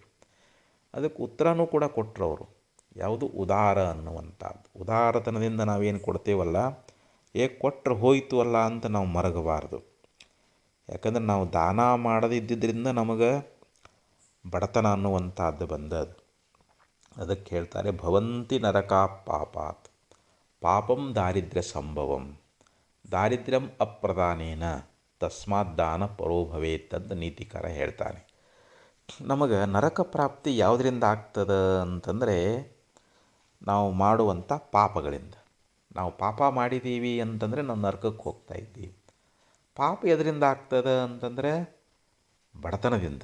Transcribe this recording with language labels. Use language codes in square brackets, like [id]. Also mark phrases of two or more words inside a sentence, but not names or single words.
[kn] ಅದಕ್ಕೆ ಉತ್ತರನೂ ಕೂಡ ಕೊಟ್ಟರು ಅವರು. ಯಾವುದು? ಉದಾರ ಅನ್ನುವಂಥದ್ದು. ಉದಾರತನದಿಂದ ನಾವೇನು ಕೊಡ್ತೇವಲ್ಲ, ಕೊಟ್ಟರೆ ಹೋಯಿತು ಅಲ್ಲ ಅಂತ ನಾವು ಮರಗಬಾರ್ದು. ಯಾಕಂದ್ರೆ ನಾವು ದಾನ ಮಾಡದಿದ್ದರಿಂದ ನಮಗೆ ಬಡತನ ಅನ್ನುವಂಥದ್ದು ಬಂದದ್ದು. ಅದಕ್ಕೆ ಹೇಳ್ತಾರೆ, [sa] ಭವಂತಿ ನರಕಾ ಪಾಪಾತ್ ಪಾಪಂ ದಾರಿದ್ರ್ಯ ಸಂಭವಂ ದಾರಿದ್ರ್ಯಂ ಅಪ್ರದಾನೇನ ತಸ್ಮಾತ್ ದಾನ ಪರೋ ಭವೇತ್ [kn] ಅಂತ ನೀತಿಕಾರ ಹೇಳ್ತಾನೆ. ನಮಗೆ ನರಕ ಪ್ರಾಪ್ತಿ ಯಾವುದರಿಂದ ಆಗ್ತದೆ ಅಂತಂದರೆ ನಾವು ಮಾಡುವಂಥ ಪಾಪಗಳಿಂದ. ನಾವು ಪಾಪ ಮಾಡಿದ್ದೀವಿ ಅಂತಂದರೆ ನಾವು ನರಕಕ್ಕೆ ಹೋಗ್ತಾ ಇದ್ದೀವಿ. ಪಾಪ ಎದರಿಂದ ಆಗ್ತದೆ ಅಂತಂದರೆ ಬಡತನದಿಂದ.